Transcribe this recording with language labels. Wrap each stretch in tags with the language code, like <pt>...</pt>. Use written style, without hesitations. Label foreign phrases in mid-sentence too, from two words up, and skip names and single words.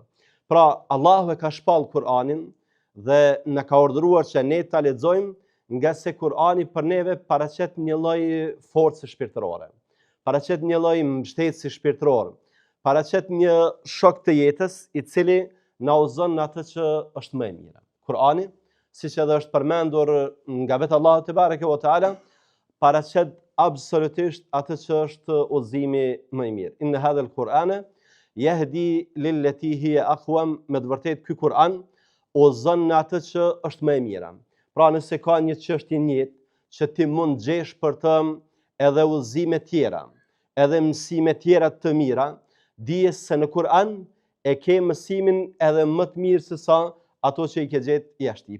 <sq>Pra, Allahu e ka shpall Kur'anin dhe na ka urdhëruar që ne ta lexojmë nga se Kurani për neve paraqet një lloj force shpirtërore, paraqet një lloj mbështetësi shpirtëror, paraqet një shok të jetës i cili na udhëzon në atë që është më e mira. Kurani, siç edhe është përmendur nga vetë Allahu</sq> <ar>تبارك وتعالى,</ar> <sq>paraqet absolutisht atë që është udhëzimi më i mirë.</sq> <ar>إن هذا القرآن يهدي للتي هي أقوم,</ar> <sq>me të vërtetë ky Kur'an udhëzon në atë që është më e mira. Pra nëse ka një çështje në jetë që ti mund gjesh për të edhe udhëzime tjera, edhe mësime tjera të mira, dije se në Kur'an e ke mësimin edhe më të mirë se sa ato që i ke gjetë jashtë.</sq>